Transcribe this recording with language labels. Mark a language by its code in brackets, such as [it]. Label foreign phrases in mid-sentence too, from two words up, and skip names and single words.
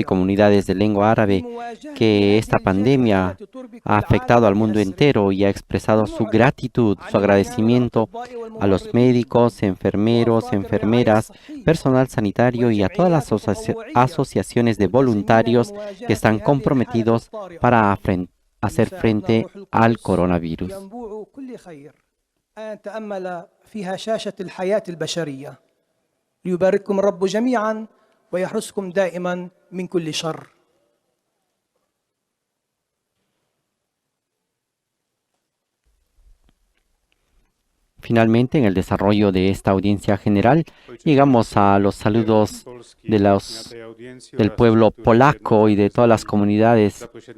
[es] comunidades de lengua árabe que esta pandemia ha afectado al mundo entero y ha expresado su gratitud, su agradecimiento a los médicos, enfermeros, enfermeras, personal sanitario y a todas las asociaciones de voluntarios que están comprometidos para hacer frente al coronavirus. [ar] تأمل فيها شاشة الحياة البشرية ليبارككم الرب جميعا ويحرسكم دائما من كل شر. [es] Finalmente, en el desarrollo de esta audiencia general, llegamos a los saludos del pueblo polaco y de todas las comunidades